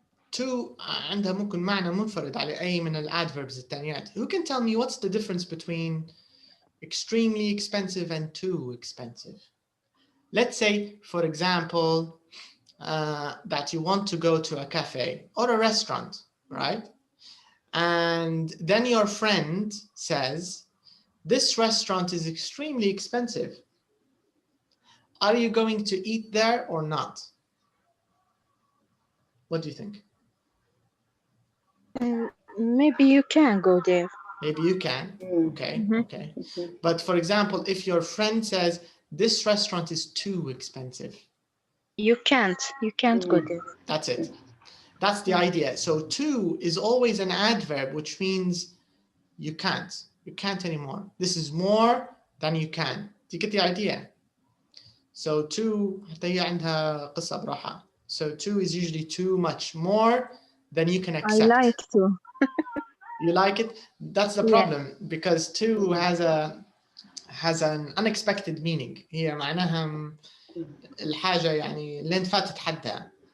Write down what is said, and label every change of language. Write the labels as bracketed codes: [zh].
[ar] Too عندها ممكن معنى منفرد على أي من الadverbs الثانيات. [en] Who can tell me what's the difference between extremely expensive and too expensive? Let's say, for example, that you want to go to a cafe or a restaurant, right? And then your friend says, this restaurant is extremely expensive. Are you going to eat there or not? What do you think? Maybe you can go there. Maybe you can. Okay. But for example, if your friend says, this restaurant is too expensive. You can't go there. That's it. That's the idea. So too is always an adverb, which means you can't anymore. This is more than you can. Do you get the idea? [ar] So too حتى هي عندها قصة براحة. [en] So too is usually too much, more than you can accept. I like to. You like it? That's the problem because too has an unexpected meaning. [ar] هي معناها الحاجة يعني اللي انت فاتت حدها.